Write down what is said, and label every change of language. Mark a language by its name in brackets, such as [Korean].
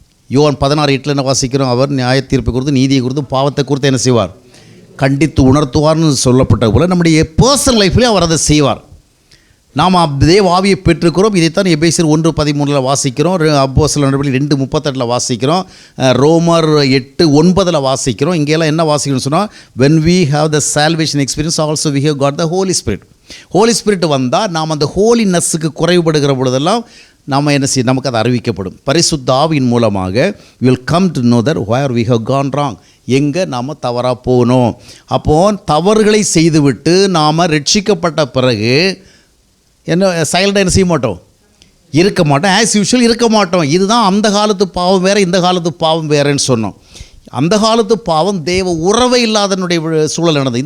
[Tamil] யோவான் 16:8 என்ன வாசிக்கிறோம், அவர் நியாய தீர்ப்பை குறித்து, நீதியை குறித்து, பாவத்தை குறித்து என்ன செய்வார், கண்டித்து உணர்த்துவார்னு சொல்லப்பட்ட போல நம்முடைய பர்சனல் லைஃப்லேயே அவர் அதை செய்வார். நாம் தேவ ஆவியை பெற்றுக்கிறோம். இதைத்தான் எபேசியர் 1:13 வாசிக்கிறோம், அப்போஸ்தலர் நடவடிக்கைகள் 2:38 வாசிக்கிறோம், ரோமர் 8:9 வாசிக்கிறோம். இங்கெல்லாம் என்ன வாசிக்கணும்னு சொன்னால், [English] when we have the salvation experience also we have got the Holy Spirit. [Tamil] Holi spirit வந்தால் நாம் அந்த ஹோலினஸ்ஸுக்கு குறைவுபடுகிற பொழுதெல்லாம் நாம் என்ன செய்ய, நமக்கு அது அறிவிக்கப்படும். பரிசுத்த ஆவியின் மூலமாக [English] we will come to know that where we have gone wrong, [Tamil] எங்கே நாம் தவறாக போகணும். அப்போது தவறுகளை செய்துவிட்டு நாம் ரட்சிக்கப்பட்ட பிறகு என்ன சைலண்டாக என்ன செய்ய மாட்டோம், இருக்க மாட்டோம், [English] as usual [Tamil] இருக்க மாட்டோம். இதுதான் அந்த காலத்து பாவம் வேறு, இந்த காலத்து பாவம் வேறுன்னு சொன்னோம். அந்த காலத்து பாவம் தேவ உறவை இல்லாதனுடைய சூழல் நடந்தது.